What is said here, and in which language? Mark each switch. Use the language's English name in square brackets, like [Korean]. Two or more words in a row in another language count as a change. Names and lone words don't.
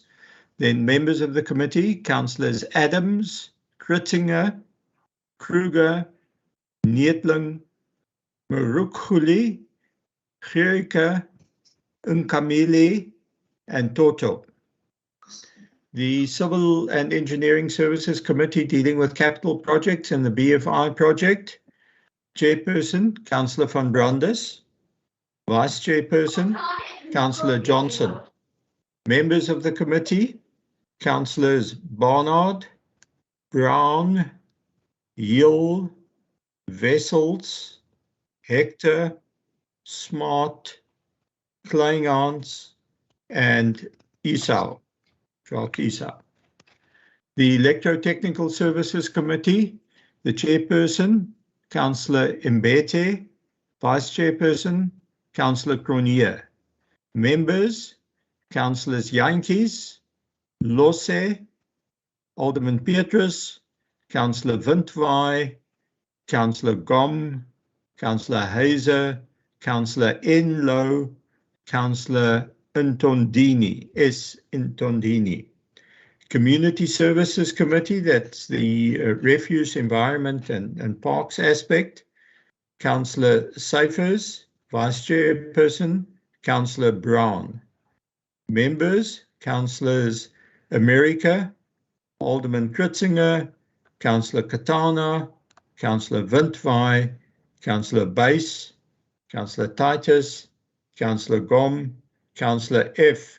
[English] Then members of the committee, Councillors Adams, Kritzinger, Kruger, Neetling, Marukuli, Gerike, Nkamili, and Toto. The Civil and Engineering Services Committee dealing with capital projects and the BFI project. Chairperson, Councillor van Brandis. Vice Chairperson, Councillor Johnson. Members of the committee, Councillors Barnard, Brown, Hill, Wessels, Hector, Smart, Kleinhans, and Esau. The Electrotechnical Services Committee, the Chairperson, Councillor Mbete, Vice Chairperson, Councillor Cronje. Members, Councillors Jantjies, Losse, Alderman Petrus, Councillor Windwaai, Councillor Gom, Councillor Heiser, Councillor Inlow, Councillor Intondini, S. Intondini. Community Services Committee, that's the Refuse, Environment and Parks aspect. Councillor Syfers, Vice Chairperson, Councillor Brown. Members, Councillors America, Alderman Kritzinger, Councillor Katana, Councillor Windwaai, Councillor Buys, Councillor Titus, Councillor Gom, Councillor F.